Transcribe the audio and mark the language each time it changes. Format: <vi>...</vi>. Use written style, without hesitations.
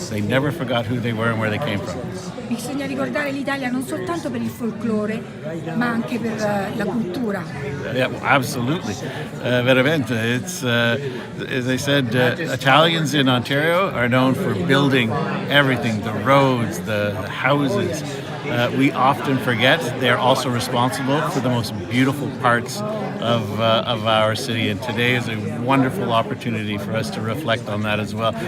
<en>They never forgot who they were and where they came from.</en> <it>Bisogna ricordare l'Italia non soltanto per il folklore, ma anche per la cultura.</it> <en>Yeah, absolutely.</en> <it>Veramente.</it> <en>It's, as I said, Italians in Ontario are known for building everything, the roads, the houses. We often forget they're also responsible for the most beautiful parts of our city, and today is a wonderful opportunity for us to reflect on that as well.</en>